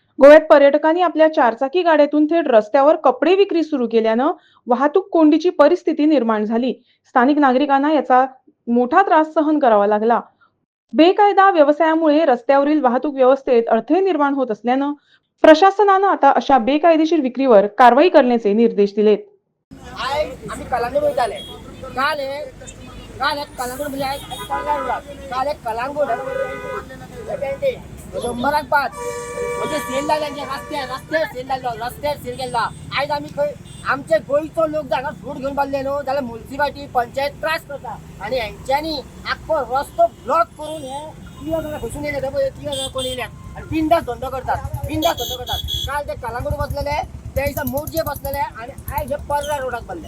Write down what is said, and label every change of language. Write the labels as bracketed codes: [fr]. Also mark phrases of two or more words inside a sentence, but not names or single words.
[mr] गोव्यात पर्यटकांनी आपल्या चारचाकी गाड्यातून थेट रस्त्यावर कपडे विक्री सुरू केल्यानं वाहतूक कोंडीची परिस्थिती निर्माण झाली. स्थानिक नागरिकांना याचा मोठा त्रास सहन करावा लागला. बेकायदा व्यवसायामुळे रस्त्यावरील वाहतूक व्यवस्थेत अडथळे निर्माण होत असल्यानं प्रशासनानं आता अशा बेकायदेशीर विक्रीवर कारवाई करण्याचे निर्देश दिलेत. [kok] आम्ही कलांगूट वयताले काल काल एक कलांगूट म्हणजे काल एक कलांगूट शंभराक पाच म्हणजे सेल लागला रस्त्यार सेल केला. आयज आम्ही खंय आमचे गोंयचो लोक जागा सूट घेवन बांदले न्हू जाल्यार म्युनिसिपालिटी पंचायत त्रास करता आनी हेंच्यांनी आख्खो रस्तो ब्लॉक करून हे 3 जाणां खसून येयले पळय 3 जाणां कोण येयल्यात आनी बिंदास धंदो करतात काल ते कलांगूट बसलेले त्या दिसा मोर्चे बसलेले आनी आयज हे पर्रा रोडाक बांदले.